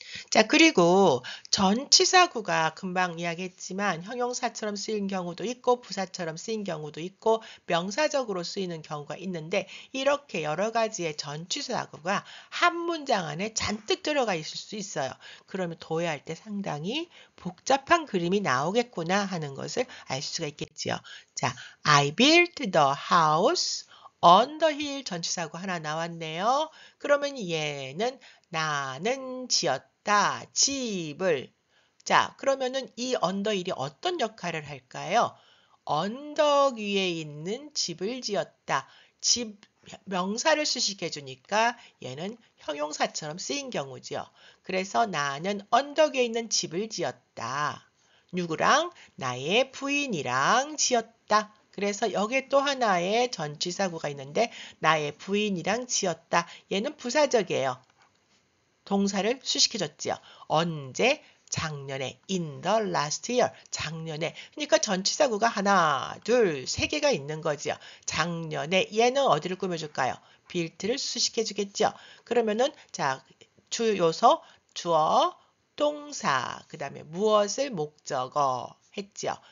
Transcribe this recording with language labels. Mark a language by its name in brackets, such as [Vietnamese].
[Korean] 자, 그리고 전치사구가 금방 이야기했지만 형용사처럼 쓰인 경우도 있고 부사처럼 쓰인 경우도 있고 명사적으로 쓰이는 경우가 있는데 이렇게 여러 가지의 전치사구가 한 문장 안에 잔뜩 들어가 있을 수 있어요. 그러면 도해할 때 상당히 복잡한 그림이 나오겠구나 하는 것을 알 수가 있겠지요. 자, [English] I built the house on the hill [Korean] 전치사구 하나 나왔네요. 그러면 얘는 나는 지었다. 집을. 자, 그러면은 이 언더힐이 어떤 역할을 할까요? 언덕 위에 있는 집을 지었다. 집 명사를 수식해 주니까 얘는 형용사처럼 쓰인 경우죠. 그래서 나는 언덕 위에 있는 집을 지었다. 누구랑? 나의 부인이랑 지었다. 그래서 여기에 또 하나의 전치사구가 있는데 나의 부인이랑 지었다. 얘는 부사적이에요. 동사를 수식해줬지요. 언제? 작년에 [English] in the last year. [Korean] 작년에. 그러니까 전치사구가 하나, 둘, 세 개가 있는 거지요. 작년에 얘는 어디를 꾸며줄까요? built를 수식해주겠죠. 그러면은 자, 주 요소, 주어, 동사, 그 다음에 무엇을 목적어 했죠.